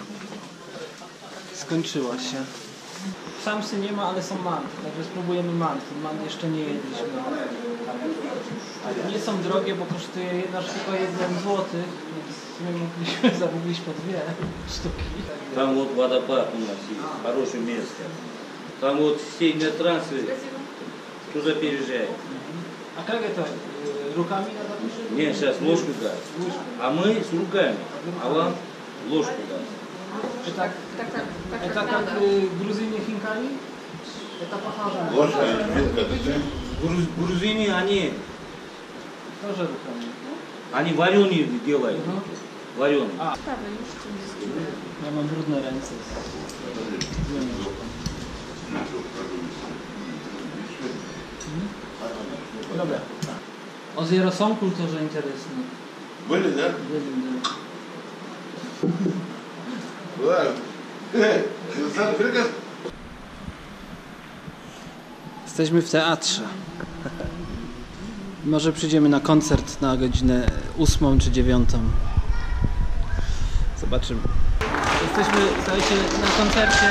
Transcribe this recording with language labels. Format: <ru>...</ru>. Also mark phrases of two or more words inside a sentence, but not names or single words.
<pl>Skończyła się. Samsy nie ma, ale są manty, także spróbujemy manty. Mant jeszcze nie jedliśmy. Nie są drogie, bo kosztuje jedna sztuka 1 zł, więc my mogliśmy zamówić po 2 sztuki.</pl> <ru>Там вот водопад у нас есть, хорошее место. Там вот сильные трассы, туда переезжаем. A как это? Руками надо пишет? Нет, сейчас ложку даст. А мы с руками, а вам ложку даст.</ru> <pl>Czy tak?</pl> <ru>Это как Грузине хинкали? Это похоже. Ложка и вилка, да? Грузины, Тоже руками. они вареные делают. Вареные.</ru> <pl>Ja mam brudne ręce. Dobra.</pl> <ru>Озеро Сомкуль тоже интересно. Были, да? Да. Да.</ru> <pl>Jesteśmy w teatrze. Może przyjdziemy na koncert na godzinę 8 czy 9. Zobaczymy. Jesteśmy, słuchajcie, na koncercie.</pl>